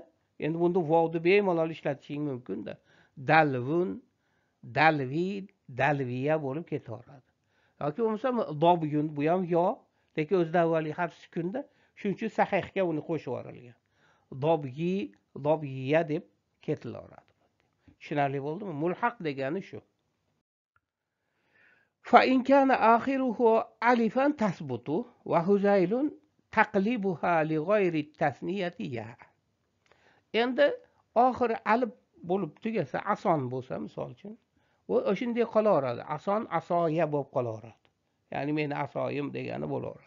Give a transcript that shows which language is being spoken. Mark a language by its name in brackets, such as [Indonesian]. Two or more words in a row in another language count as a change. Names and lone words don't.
[Uzbek] Endi bunda vovni bemalol ishlatishing mumkin-da. Dalvun, dalvid, dalviya bo'lib ketaveradi. Yoki bo'lmasa dobyun, bu ham yo, lekin o'zida avvalgi harf sukunda, shuning uchun sahihga uni qo'shib yuborilgan. Dobyi, dobyiya deb ketilaveradi. Tushunarli bo'ldimi? Mulhaq degani shu. [Arabic] فإن كان آخره ألفا تثبت وهذيل تقلبها لغير التثنية ياء. [Uzbek] Endi oxiri alif bo'lib tugasa, ason bo'lsa misol uchun, o'shanday qolaveradi. Ason asoya bo'lib qolaveradi. Ya'ni meni asoyim degani bo'laveradi.